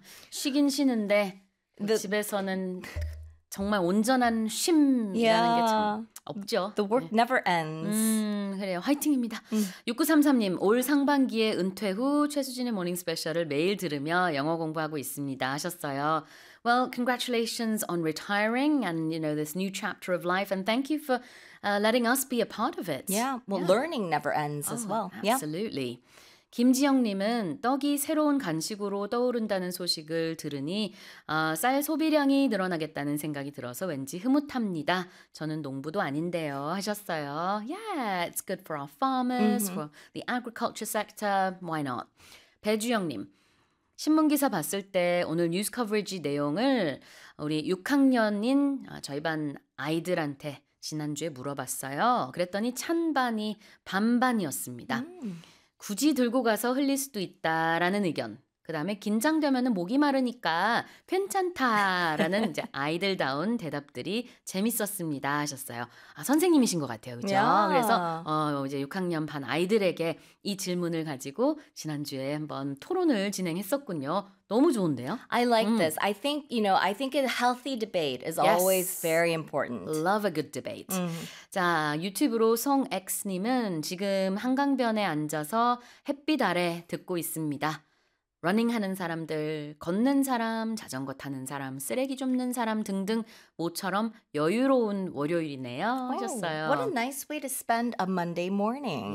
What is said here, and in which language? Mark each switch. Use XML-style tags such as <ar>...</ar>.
<ko>쉬긴 쉬는데 집에서는 정말 온전한 쉼이라는 게 참 없죠.</ko> <en>The work never ends.</en> <ko>그래요. 화이팅입니다. 6933님, 올 상반기에 은퇴 후 최수진의 모닝 스페셜을 매일 들으며 영어 공부하고 있습니다 하셨어요.</ko> <en>Well, congratulations on retiring and, you know, this new chapter of life. And thank you for letting us be a part of it. Yeah, well, learning never ends as well. Absolutely. Yeah.</en> <ko>김지영님은 떡이 새로운 간식으로 떠오른다는 소식을 들으니 쌀 소비량이 늘어나겠다는 생각이 들어서 왠지 흐뭇합니다. 저는 농부도 아닌데요 하셨어요.</ko> <en>Yeah, it's good for our farmers, for the agriculture sector. Why not? 배주영님.</en> <ko>신문기사 봤을 때 오늘 뉴스 커버리지 내용을 우리 6학년인 저희 반 아이들한테 지난주에 물어봤어요. 그랬더니 찬반이 반반이었습니다. 굳이 들고 가서 흘릴 수도 있다라는 의견. 그 다음에 긴장되면 목이 마르니까 괜찮다라는 이제 아이들다운 대답들이 재밌었습니다 하셨어요. 아, 선생님이신 것 같아요. 그렇죠?</ko> <en>Yeah.</en> <ko>그래서 이제 6학년 반 아이들에게 이 질문을 가지고 지난주에 한번 토론을 진행했었군요. 너무 좋은데요?</ko> <en>I like this. I think, you know, I think a healthy debate is always very important. Love a good debate.</en> <ko>자, 유튜브로 송X님은 지금 한강변에 앉아서 햇빛 아래 듣고 있습니다. 러닝 하는 사람들, 걷는 사람, 자전거 타는 사람, 쓰레기 줍는 사람 등등 모처럼 여유로운 월요일이네요. 하셨어요.</ko> <en>What a nice way to spend a Monday morning.</en>